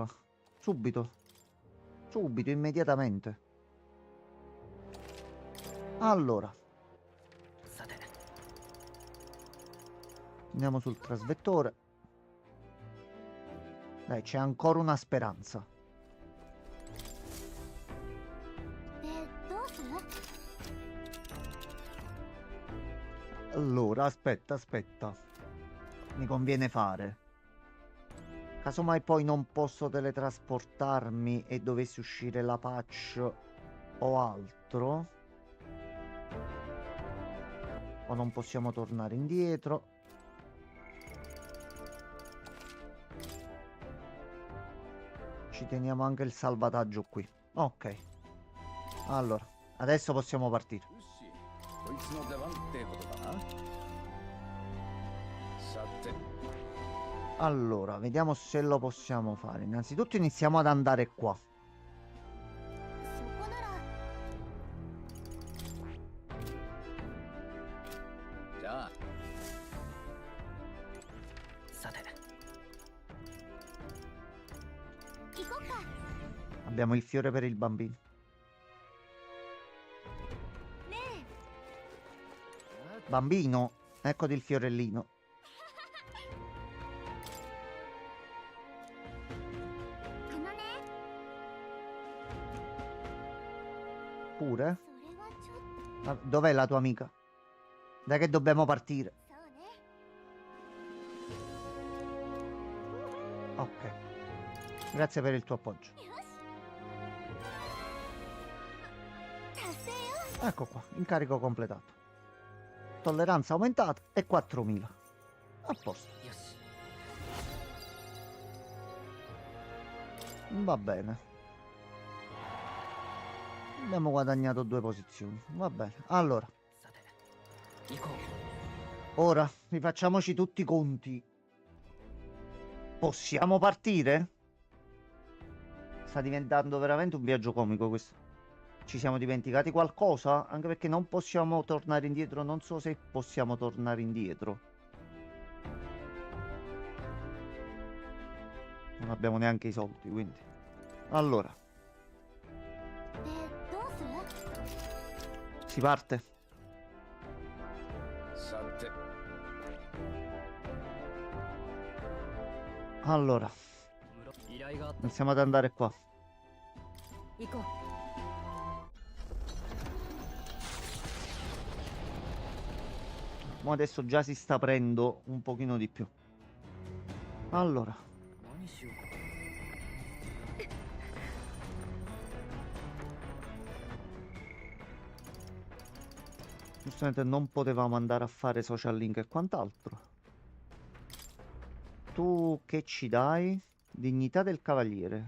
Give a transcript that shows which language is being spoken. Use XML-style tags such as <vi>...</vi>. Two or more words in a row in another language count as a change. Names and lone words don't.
<it>Subito. Subito, immediatamente. Allora. Andiamo sul trasvettore. Dai, c'è ancora una speranza.</it> <ja>で、どうする？</ja> <it>Allora, aspetta. Mi conviene fare. Casomai poi non posso teletrasportarmi e dovessi uscire la patch o altro. O non possiamo tornare indietro. Ci teniamo anche il salvataggio qui. Ok. Allora, adesso possiamo partire.</it> <ja>よしこいつの出番ってことだな。さて Allora, vediamo se lo possiamo fare. Innanzitutto iniziamo ad andare qua. そこならじゃあさて、行こっか。</ja> <it>Abbiamo il fiore per il bambino.</it> <ja>ね</ja> <it>Bambino, eccoti il fiorellino.</it> <ja>え、あのね、</ja> <it>Pure?</it> <ja>それはちょっと。</ja> <it>Ah, dov'è la tua amica? Dai che dobbiamo partire.</it> <ja>そうね。</ja> <it>Ok. Grazie per il tuo appoggio.</it> <ja>よし。達成よ。</ja> <it>Ecco qua, incarico completato. Tolleranza aumentata e 4000. A posto.</it> <ja>よし。</ja> <it>Va bene. Abbiamo guadagnato 2 posizioni. Va bene. Allora,</it> <ja>さて、行こう。</ja> <it>ora rifacciamoci tutti i conti. Possiamo partire? Sta diventando veramente un viaggio comico questo. Ci siamo dimenticati qualcosa? Anche perché non possiamo tornare indietro. Non so se possiamo tornare indietro. Non abbiamo neanche i soldi, quindi. Allora,</it> <ja>で、どうする？</ja> <it>si parte.</it> <ja>さて</ja> <it>Allora,</it> <ja>依頼があった。</ja> <it>iniziamo ad andare qua.</it> <ja>行こう。</ja> <it>Ma adesso già si sta aprendo un pochino di più. Allora,</it> <ja>何しようか。</ja> <it>giustamente non potevamo andare a fare</it> <en>social link</en> <it>e quant'altro. Tu che ci dai? Dignità del cavaliere.</it>